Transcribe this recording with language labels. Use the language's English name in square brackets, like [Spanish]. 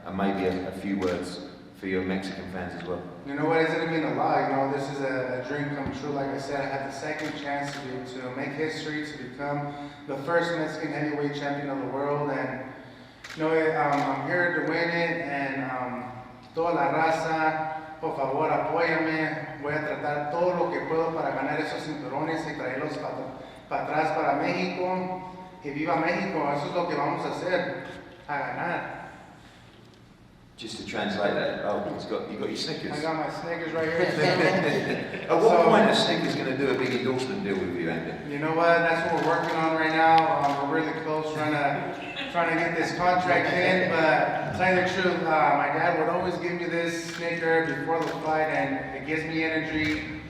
[English] And maybe a few words for your Mexican fans as well. You know what, it's going to mean a lot. You know, this is a dream come true. Like I said, I had the second chance to make history, to become the first Mexican heavyweight champion of the world. And, you know, I'm here to win it. [Spanish] And toda la raza, por favor, apóyame. Voy a tratar todo lo que puedo para ganar esos cinturones y traerlos para atrás para México. Y viva México, eso es lo que vamos a hacer, a ganar. [English] Just to translate that, you got your Snickers. I got my Snickers right here. At what point is Snickers going to do a big endorsement deal with you, Andy? You know what? That's what we're working on right now. We're really close, trying to get this contract in. But to tell you the truth, my dad would always give me this Snicker before the fight, and it gives me energy.